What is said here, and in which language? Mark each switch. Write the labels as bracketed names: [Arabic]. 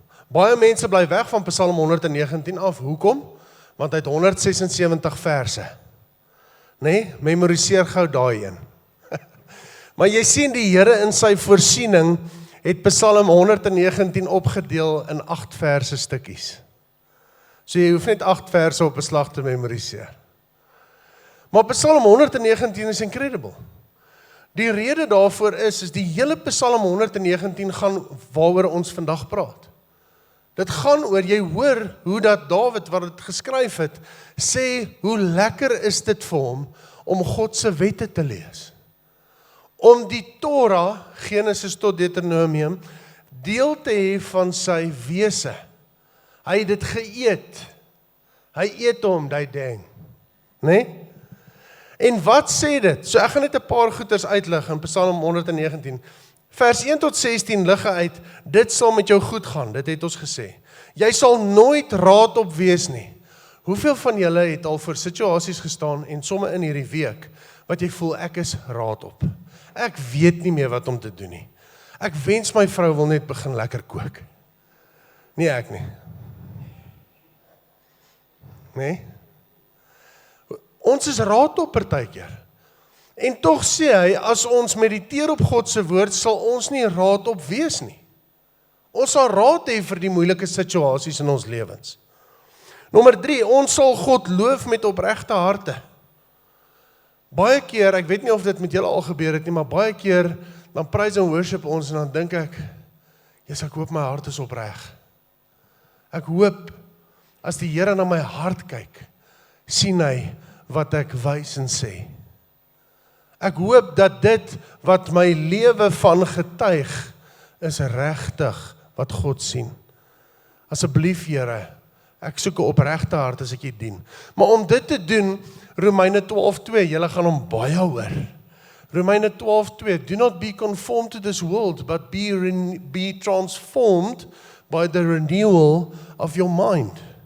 [Afrikaans] Baie mense bly weg van Psalm 119 af, hoekom? Want hy het 176 verse. Nee, memoriseer gou daai een. Maar jy sien die Here in sy voorsiening het Psalm 119 opgedeel in 8 verse stukkies. So jy hoef net 8 verse op 'n slag te memoriseer. Maar Psalm 119 is incredible. Die rede daarvoor is die hele Psalm 119 gaan waaroor ons vandag praat. Dit gaan oor, jy hoor hoe dat Dawid wat dit geskryf het, sê hoe lekker is dit vir hom om God se wette te lees. Om die Torah, Genesis tot Deuteronomium, deel te hê van sy wese. Hy het dit geëet. Hy eet hom, die ding. Nee? En wat sê dit? So ek gaan net 'n paar goeters uitlig in Psalm 119. Vers 1 tot 16 lig uit, dit sal met jou goed gaan, dit het ons gesê. Jy sal nooit raadop wees nie. Hoeveel van julle het al voor situasies gestaan en somme in hierdie week, wat jy voel, ek is raadop. Ek weet nie meer wat om te doen nie. Ek wens my vrou wil net begin lekker kook. Nee, ek nie. Nee? Ons is raadop partykeer. En tog sê hy, as ons mediteer op God se woord, sal ons nie raadop wees nie. Ons sal raad hê vir die moeilike situasies in ons lewens. Nommer 3, ons sal God loof met opregte harte. Baie keer, ek weet nie of dit met julle al gebeur het nie, maar baie keer, dan praise en worship ons, en dan dink ek, Jesus, ek hoop my hart is opreg. Ek hoop, as die Here na my hart kyk, sien hy wat ek wys en sê. Ek hoop dat dit wat my lewe van getuig, is regtig wat God sien. Asseblief Here, ek soek 'n opregte hart as ek U dien. Maar om dit te doen, Romeine 12:2, julle gaan hom baie hoor. [English] Romeine 12:2, do not be conformed to this world, but be transformed by the renewal of your mind.